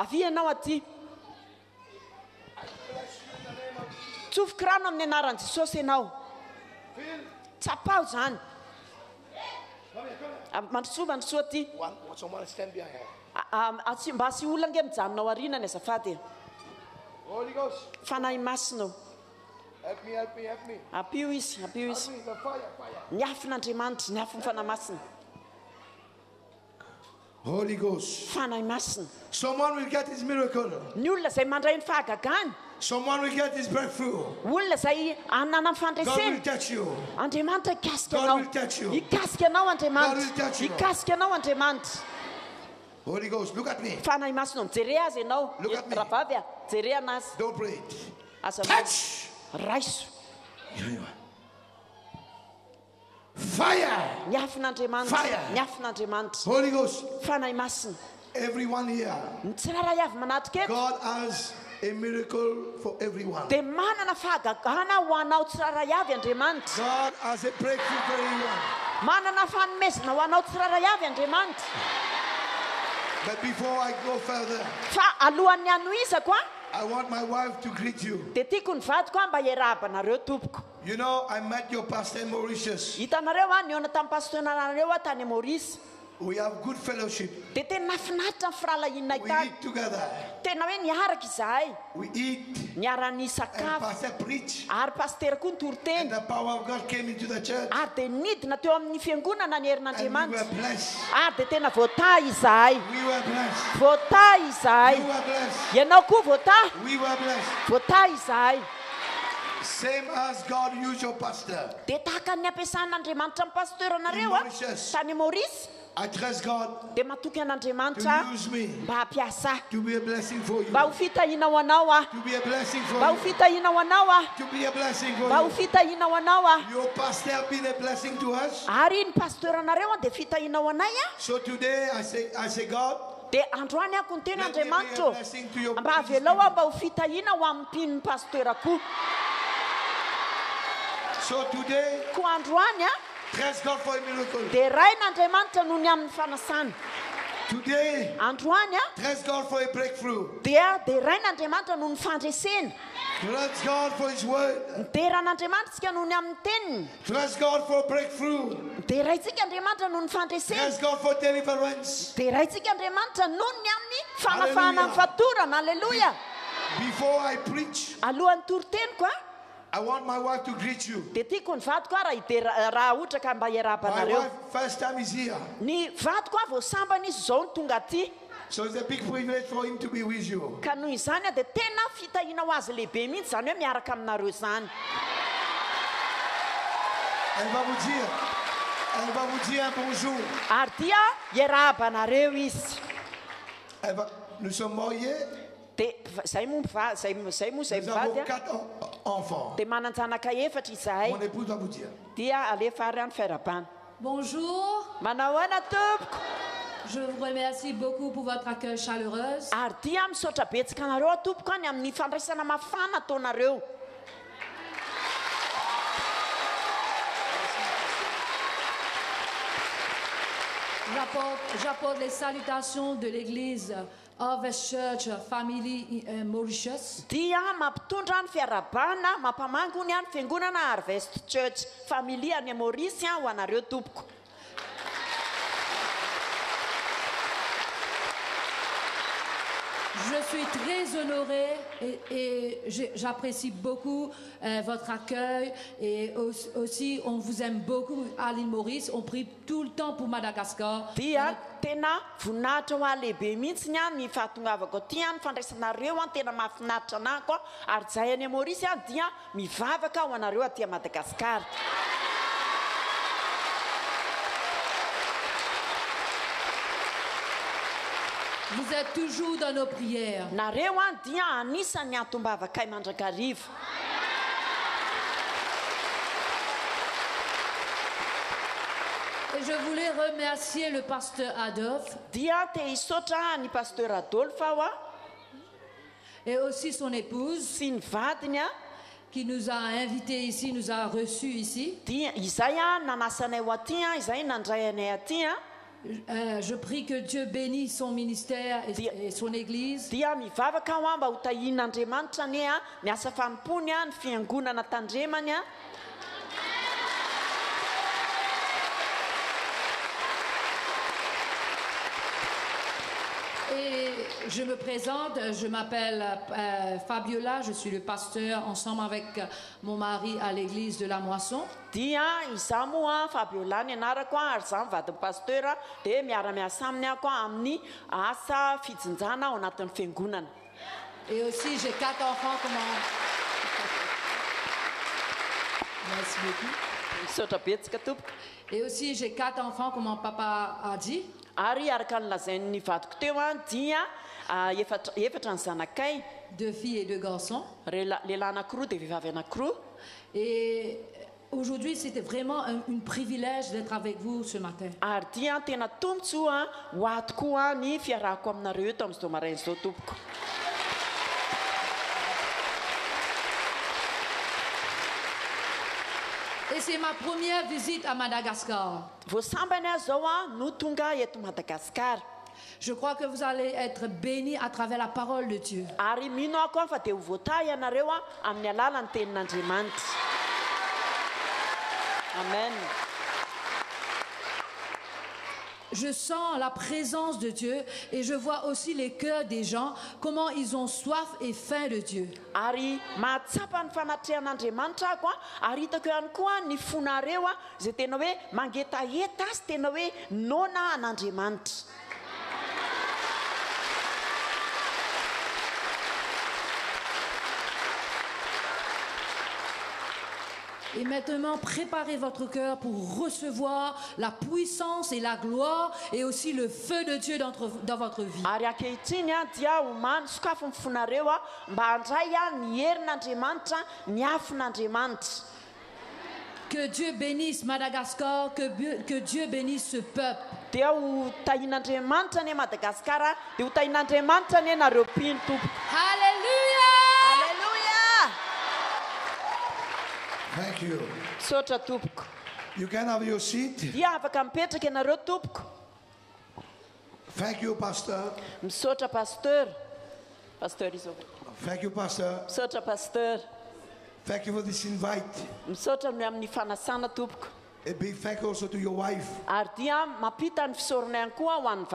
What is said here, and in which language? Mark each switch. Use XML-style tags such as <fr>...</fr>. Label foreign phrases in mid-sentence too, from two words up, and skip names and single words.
<en>Someone stand behind her. Holy Ghost. Help me. Help me, the fire. Holy Ghost.</en> <mg>Fanahy masina.</mg> <en>Someone will get his miracle.</en> <mg>Ny olona izay mandray ny fahagagany.</mg> <en>Someone will get his breakthrough.</en> <mg>Olona izay anana ny</mg> <en>God will</en> <mg>fandresena.</mg> <en>touch you.</en> <mg>Andriamanitra ikasika</mg> <en>God</en> <mg>anao.</mg> <en>will touch you.</en> <mg>Ikasika anao</mg> <en>God will</en> <mg>Andriamanitra.</mg> <en>touch you.</en> <mg>Ikasika anao Andriamanitra.</mg> <en>Holy Ghost, look at me.</en> <mg>Fanahy masina mijery azy ianao.</mg> <en>Look at me.</en> <mg>Rahavavy a, jery anazy.</mg> <en>Don't pray it.</en> <mg>Asa</mg> <en>Touch.</en> <mg>raiso.</mg> <en>Fire.</en> <mg>Miafin'Andriamanitra.</mg> <en>Fire.</en> <mg>Miafin'Andriamanitra.</mg> <en>Holy Ghost.</en> <mg>Fanahy masina.</mg> <en>Everyone here.</en> <mg>Ny tsiraray avy manatrika eto.</mg> <en>God has a miracle for everyone.</en> <mg>Dia manana fahagagana ho anao tsiraray avy Andriamanitra.</mg> <en>God has a breakthrough for everyone.</en> <mg>Manana fanomezana ho anao tsiraray avy Andriamanitra.</mg> <en>But before I go further,</en> <mg>Fa alohan'ny anoizako a,</mg> <en>I want my wife to greet you.</en> <mg>dia tiako ny vadiko a mba iarabanareo tompoko.</mg> <en>You know, I met your pastor in Mauritius.</en> <mg>Hitanareo a niona tamin'ny pastonareo a tany Maurice.</mg> <en>We have good fellowship.</en> <mg>Dia tena nafinaritra ny firalahinay</mg> <en>We</en> <mg>tany.</mg> <en>eat together.</en> <mg>Tena hoe niaraka izahay.</mg> <en>We eat.</en> <mg>Niara-ny</mg> <en>And</en> <mg>sakafo.</mg> <en>pastor preach.</en> <mg>Ary pastera koa ny</mg> <en>And</en> <mg>toro-teny.</mg> <en>the power of God came into the church.</en> <mg>Ary dia nidina teo amin'ny fiangonana ny</mg> <en>And we</en> <mg>herin'Andriamanitra.</mg> <en>were blessed.</en> <mg>Ary dia tena voatahy izahay.</mg> <en>We were blessed.</en> <mg>Voatahy izahay.</mg> <en>You were blessed.</en> <mg>Ianao koa voatahy.</mg> <en>We were blessed.</en> <mg>Voatahy izahay.</mg> <en>Same as God used your pastor.</en> <mg>Dia tahaka ny ampiasan'Andriamanitra amin'ny pasteranareo</mg> <en>In a Mauritius.</en> <mg>tany Maurice.</mg> <en>I trust God</en> <mg>Dia matoky</mg> <en>to</en> <mg>an'Andriamanitra</mg> <en>use me</en> <mg>mba hampiasa.</mg> <en>to be a blessing for you.</en> <mg>Mba ho fitahiana ho anao a.</mg> <en>To be a blessing for</en> <mg>Mba ho</mg> <en>you.</en> <mg>fitahiana ho anao a.</mg> <en>To be a blessing for</en> <mg>Mba ho</mg> <en>you.</en> <mg>fitahiana ho anao a.</mg> <en>Your pastor have been a blessing to us.</en> <mg>Ary ny pasteranareo a dia fitahiana ho anay a.</mg> <en>So today I say God,</en> <mg>Dia androany ako ny teny</mg> <en>let me be a</en> <mg>Andriamanitra.</mg> <en>blessing to your</en> <mg>Mba avelao a mba ho fitahiana ho amin'ny mpin'ny pasterako.</mg> <en>So today,</en> <mg>Ko androany a</mg> <en>trust God for a miracle.</en> <mg>dia rain'Andriamanitra noho ny amin'ny fanasana.</mg> <en>Today,</en> <mg>Androany a</mg> <en>trust God for a breakthrough.</en> <mg>dia rain'Andriamanitra noho ny fandresena.</mg> <en>Trust God for His word.</en> <mg>Mideran'Andriamanitra tsika noho ny amin'ny teniny.</mg> <en>Trust God for breakthrough.</en> <mg>Dia raintsika Andriamanitra noho ny fandresena.</mg> <en>Trust God for deliverance.</en> <mg>Dia raintsika Andriamanitra noho ny amin'ny fanafahana ny fatorana. Halleluja.</mg> <en>Before I preach,</en> <mg>Alohan'ny toro-teniko a,</mg> <en>I want my wife to greet you.</en> <mg>dia tiako ny vadiko a raha ohatra ka mba</mg> <en>My</en> <mg>iarabanareo.</mg> <en>wife, first time is here.</en> <mg>Ny vadiko a vao sambany izy zao ny tonga aty.</mg> <en>So it's a big privilege for him to be with you.</en> <mg>Ka noho izany a dia tena fitahiana ho azy lehibe mihitsy zany hoe miaraka aminareo izany.</mg> <fr>Elle va vous dire un bonjour.</fr> <mg>Ary dia iarabanareo izy.</mg> <fr>Nous sommes mariés.</fr> <mg>Dia zay moa zay</mg> <fr>Nous</fr> <mg>mivady</mg> <fr>avons</fr> <mg>a.</mg> <fr>4 enfants.</fr> <mg>Dia mananjanaka efatra izahay.</mg> <fr>Mon épouse va vous dire.</fr> <mg>Dia alefa ary any fairabana.</mg> <fr>Bonjour,</fr> <mg>Manao ahoana tompoko?</mg> <fr>je vous remercie beaucoup pour votre accueil chaleureux.</fr> <mg>Ary dia misaotra betsaka anareo a tompoko any amin'ny fandraisana mafana ataonareo.</mg> <fr>J'apporte les salutations de l'église Harvest Church Family Mauritius.</fr> <mg>Dia mampitondra ny fiarabana mampamangony any fiangonana Harvest Church Family any Maurice ho anareo tompoko.</mg> <fr>Je suis très honorée et j'apprécie beaucoup votre accueil et aussi on vous aime beaucoup à l'île Maurice. On prie tout le temps pour Madagascar.</fr> <mg>Dia tena voninahitra ho ahy lehibe mihitsy ny any fahatongavako aty any fandraisanareo any tena mahafinaritra anahy koa ary zahay any Maurice any dia mivavaka ho anareo aty Madagasikara.</mg> <fr>Vous êtes toujours dans nos prières.</fr> <mg>Nareo any dia anisan'ny antombavakay mandrakariva.</mg> <fr>Et je voulais remercier le pasteur Adolphe</fr> <mg>Dia te hisaotra ny pasteur Adolphe aho a</mg> <fr>et aussi son épouse</fr> <mg>sy ny vadiny a.</mg> <fr>qui nous a invités ici, nous a reçus ici.</fr> <mg>Dia izay a nanasanay ho aty a, izay nandray anay aty a.</mg> <fr>Je prie que Dieu bénisse son ministère et son église.</fr> <mg>Dia mivavaka aho a mba ho tahian'Andriamanitra ane a ny asa fanompony a ny fiangonana tandremany a.</mg> <fr>Et je me présente, je m'appelle Fabiola, je suis le pasteur ensemble avec mon mari à l'église de la Moisson.</fr> <mg>Dia izaho moa Fabiola ny anarako ary zaho mivady pasteur dia miara-miasa aminy ako amin'ny asa fitsinjana ao anatin'ny fiangonana.</mg> <fr>Et aussi j'ai 4 enfants comment. Merci beaucoup.</fr> <mg>Misaotra betsaka tompoko.</mg> <fr>Et aussi j'ai 4 enfants comme mon papa a dit.</fr> <mg>Ary araka ny lazain'ny vadiko teo dia efatra ny zanakay.</mg> <fr>2 filles et 2 garçons.</fr> <mg>Lehilahy anankiroa dia vehivavy anankiroa.</mg> <fr>Et aujourd'hui c'était vraiment un privilège d'être avec vous ce matin.</fr> <mg>Ary dia tena tombotsoa ho ato koa ny fiarahako aminareo eto amin'izao maraina izao tompoko.</mg> <fr>Et c'est ma première visite à Madagascar.</fr> <mg>Voasambany aho zao no tonga eto Madagasikara.</mg> <fr>Je crois que vous allez être bénis à travers la parole de Dieu.</fr> <mg>Ary mino ako fa dia ho voatay ianareo amin'ny alalan'ny tenin'Andriamanitra. Amen.</mg> <fr>Je sens la présence de Dieu et je vois aussi les cœurs des gens, comment ils ont soif et faim de Dieu.</fr> <mg>Ary mahatsapa ny fanatrehan'Andriamanitra ako ary hitako ihany koa ny fonareo izay tena hoe mangetaheta sy tena hoe nona an'Andriamanitra.</mg> <fr>Et maintenant, préparez votre cœur pour recevoir la puissance et la gloire et aussi le feu de Dieu dans votre vie.</fr> <mg>Ary ankehitriny dia omany sokafo ny fonareo mba handray ny herin'Andriamanitra, ny afon'Andriamanitra.</mg> <fr>Que Dieu bénisse Madagascar, que Dieu bénisse ce peuple.</fr> <mg>Dia ho tahin'Andriamanitra ny Madagasikara, dia ho tahin'Andriamanitra ny anareo mpino tompo.</mg> <fr>Alléluia!</fr> <en>Thank you.</en> <mg>Misaotra tompoko.</mg> <en>You can have your seat.</en> <mg>Dia afaka mipetraka ianareo tompoko.</mg> <en>Thank you, Pastor.</en> <mg>Misaotra pasteur. Pasteur izo.</mg> <en>Thank you, Pastor.</en> <mg>Misaotra pasteur.</mg> <en>Thank you for this invite.</en> <mg>Misaotra amin'ny fanasana tompoko.</mg> <en>A big thank you also to your wife</en> <mg>Ary dia mampita ny fisorona ihany koa ho an'ny</mg>